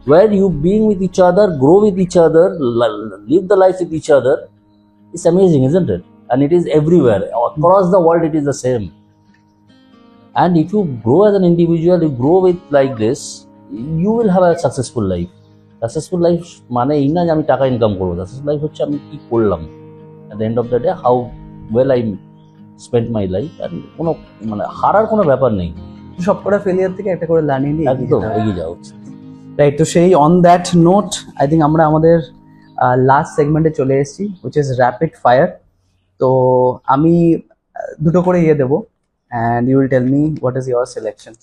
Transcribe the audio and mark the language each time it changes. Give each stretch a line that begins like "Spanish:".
English: where you being with each other, grow with each other, live the life with each other, it's amazing, isn't it? And it is everywhere across the world. It is the same. And if you grow as an individual, you grow with like this, you will have a successful life.
Bangla: Successful life মানে এই না যে আমি টাকা income করবো।
English: Successful life
Bangla: হচ্ছে আমি কি করলাম,
English: at the end of the day how well I spent my life, and
Bangla: কোনো মানে হারার কোনো ব্যাপার নেই। সবকটা ফেলিয়ার থেকে একটা করে লার্নিং নিয়ে একদম এগিয়ে যাওয়া উচিত,
English: Right?
Bangla: তো সেই
English: on that note I think
Bangla: আমরা আমাদের লাস্ট সেগমেন্টে চলে এসেছি,
English: Which is rapid fire.
Bangla: তো আমি দুটো করে দেবো
English: And you will tell me what is your selection.